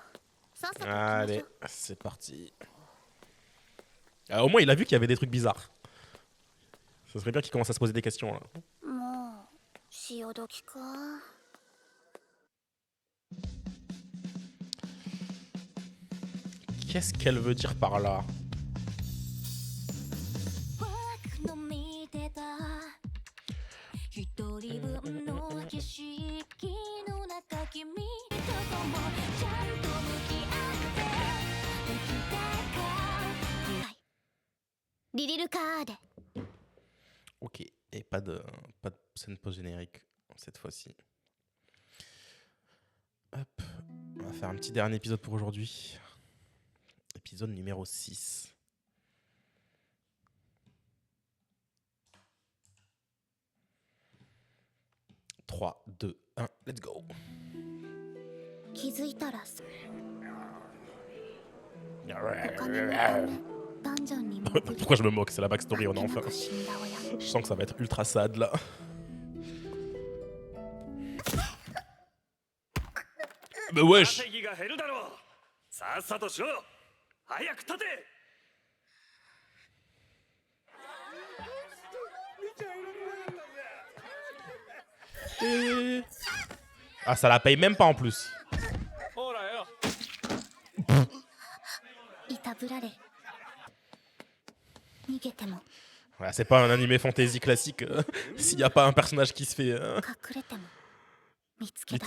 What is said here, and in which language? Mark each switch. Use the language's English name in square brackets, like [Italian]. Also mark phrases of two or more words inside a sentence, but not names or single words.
[Japanese] さっさと行きまし [French] Allez, [Japanese] ょう。 [French] c'est parti. Ah, au moins il a vu qu'il y avait des trucs bizarres. Ce serait bien qu'il commence à se poser des questions là. [Japanese] もう潮時か。 [French] Qu'est-ce qu'elle veut dire par là? [Japanese] 僕の見てた一人分の景色の中君ともちゃんと向き合ってできたか。リリルカーデ。 [French] Ok, et pas de scène post-générique cette fois-ci. Hop, on va faire un petit dernier épisode pour aujourd'hui. Épisode numéro 6. « 3, 2, 1, [English] let's go !» [Japanese] 気づいたらダンジョンに潜り [French] Pourquoi je me moque? C'est la backstory, on a enfin. [Japanese] 死んだ親。 [French] Je sens que ça va être ultra sad là. Mais wesh! [Japanese] 稼ぎが減るだろう。さっさとしろ。早く立て。 [French] Ah, ça la paye même pas en plus. [Japanese] ほらよ。いたぶられ。逃げても [French] Ouais, c'est pas un animé fantasy classique s'il n'y a pas un personnage qui se fait [Japanese] 隠れても見つけ出せ。